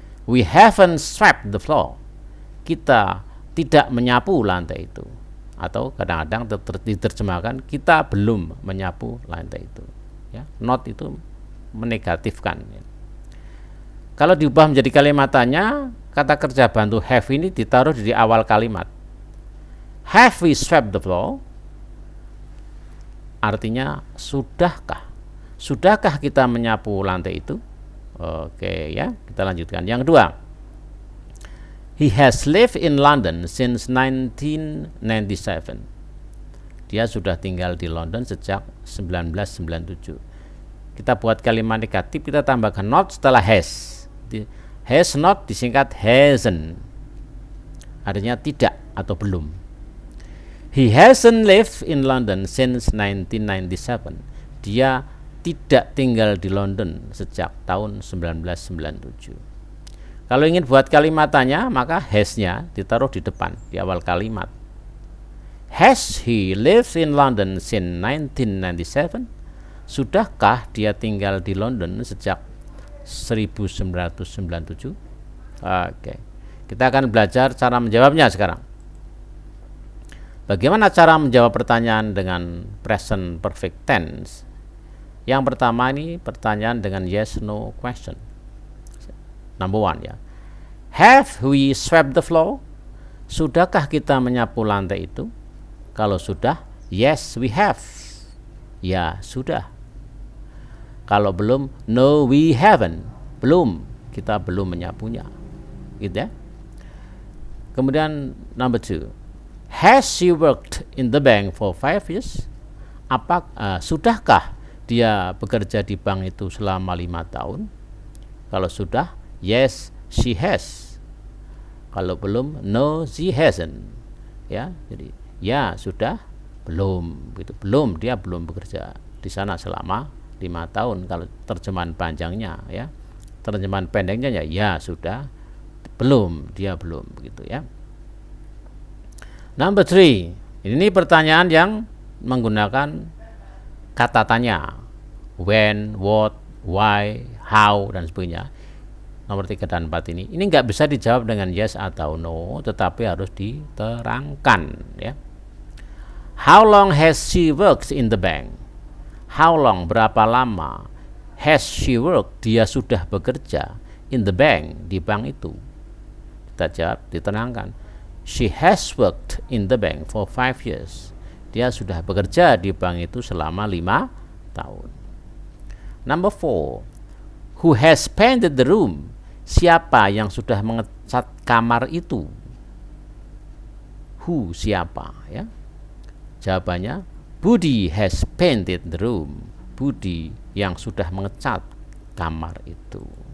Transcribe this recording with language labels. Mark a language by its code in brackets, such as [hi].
[en] We haven't swept the floor. [id] Kita tidak menyapu lantai itu. Atau kadang-kadang diterjemahkan kita belum menyapu lantai itu. Ya, not itu menegatifkan. Ya. Kalau diubah menjadi kalimat tanya, kata kerja bantu have ini ditaruh di awal kalimat. [en] Have we swept the floor? [id] Artinya sudahkah? Sudahkah kita menyapu lantai itu? Oke, ya, kita lanjutkan. Yang kedua, [en] he has lived in London since 1997. [id] Dia sudah tinggal di London sejak 1997. kita buat kalimat negatif, kita tambahkan not setelah has. Has not disingkat hasn't, artinya tidak atau belum. [en] He hasn't lived in London since 1997. [id] Dia tidak tinggal di London sejak tahun 1997. Kalau ingin buat kalimat tanya, maka has-nya ditaruh di depan, di awal kalimat. [en] Has he lived in London since 1997? [id] Sudahkah dia tinggal di London sejak 1997? Oke. Kita akan belajar cara menjawabnya sekarang. Bagaimana cara menjawab pertanyaan dengan present perfect tense? Yang pertama ini pertanyaan dengan yes no question. [en] Number one [id] ya. [en] Have we swept the floor? [id] Sudahkah kita menyapu lantai itu? Kalau sudah, [en] yes we have. [id] Ya, sudah. Kalau belum, [en] no we haven't. [id] Belum, kita belum menyapunya. Gitu ya. Kemudian [en] number two. Has she worked in the bank for 5 years? [id] Sudahkah dia bekerja di bank itu selama 5 tahun? Kalau sudah, [en] yes she has. [id] Kalau belum, [en] no she hasn't. [id] Ya, jadi ya sudah, belum gitu. Dia belum bekerja di sana selama 5 tahun kalau terjemahan panjangnya ya. Terjemahan pendeknya ya sudah, dia belum begitu ya. [en] Number 3. [id] Ini pertanyaan yang menggunakan kata tanya. [en] When, what, why, how [id] dan sebagainya. Nomor 3 dan 4 ini enggak bisa dijawab dengan yes atau no, tetapi harus diterangkan ya. [en] How long has she worked in the bank? How long, [id] berapa lama, [en] has she worked, [id] dia sudah bekerja [en] in the bank, [id] di bank itu. Kita jawab, diterangkan. [en] She has worked in the bank for 5 years. [id] Dia sudah bekerja di bank itu selama 5 tahun. [en] Number 4. Who has painted the room? [id] Siapa yang sudah mengecat kamar itu? Who, siapa ya? Jawabannya [en] Budi has painted the room. [id] Budi yang sudah mengecat kamar itu.